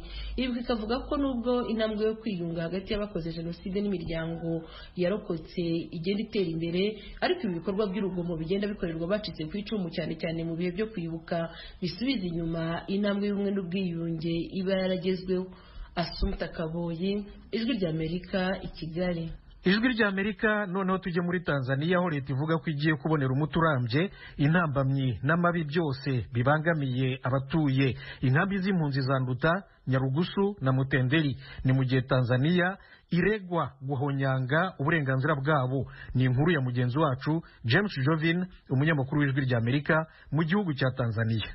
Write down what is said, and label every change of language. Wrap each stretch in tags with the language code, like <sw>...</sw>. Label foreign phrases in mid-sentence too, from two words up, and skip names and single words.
<rw>Ibi bikavuga ko nubwo intambwe yo kwiyunga hagati y'abakoze jenoside n'imiryango yarokotse igenda itera imbere, ariko ibi bikorwa by'urugomo bigenda bikorerwa bacitse ku icumu cyane cyane mu bihe byo kwibuka bisubiza inyuma intambwe y'ubumwe n'ubwiyunge iba yaragezweho. Asumta Kaboyi, Ijwi ry'Amerika, i Kigali. ijwi ry'Amerika. Noneho tujye muri Tanzania aho leta ivuga ko igiye kubonera umuti urambye intambamyi n'amabi byose bibangamiye abatuye inkambi z'impunzi za Nduta, Nyarugusu na Mutenderi. Ni mu gihe Tanzania iregwa guhonyanga uburenganzira bwabo. Ni inkuru ya mugenzi wacu James Jovin, umunyamakuru w'ijwi ry'Amerika mu gihugu cya Tanzania.</rw>